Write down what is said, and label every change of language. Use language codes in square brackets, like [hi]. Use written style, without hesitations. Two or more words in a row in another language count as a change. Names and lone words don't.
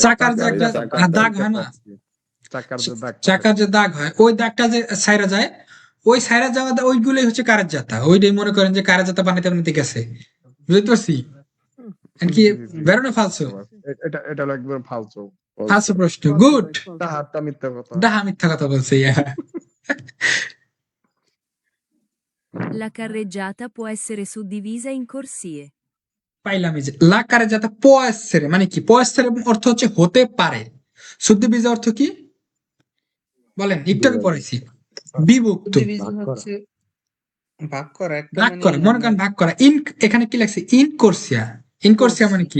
[bn] চাকার যে একটা দাগ হয় না, চাকার যে দাগ হয়, ওই দাগটা যে সাইরা যায়, ওই সাইরা যাওয়া ওইগুলোই হচ্ছে কারের জাতা। ওইটাই মনে করেন যে কারের জাতা বানাইতে বানাইতে গেছে। বুঝতে পারছি? কি বেরো না ফালসো? এটা হলো একদম ফালতু। ফালসো প্রশ্ন। গুড। তাহারটা মিথ্যা কথা। ডাহা মিথ্যা কথা বলছে ইয়া। [it] La carreggiata può essere suddivisa in corsie. [bn] পাইলাম। এই যে [it] la carreggiata può essere [bn] মানে কি? পয়েসের অর্থ হচ্ছে হতে পারে। শুদ্ধ বীজের অর্থ কি বলেন? একটু আগে পড়াইছি, বিভক্ত। ডিভিশন হচ্ছে ভাগ করা, একটা ভাগ মানে করা, মনে করেন ভাগ করা। এখানে কি লাগছে? ইনকোর্সিয়া। ইনকোর্সিয়া মানে কি?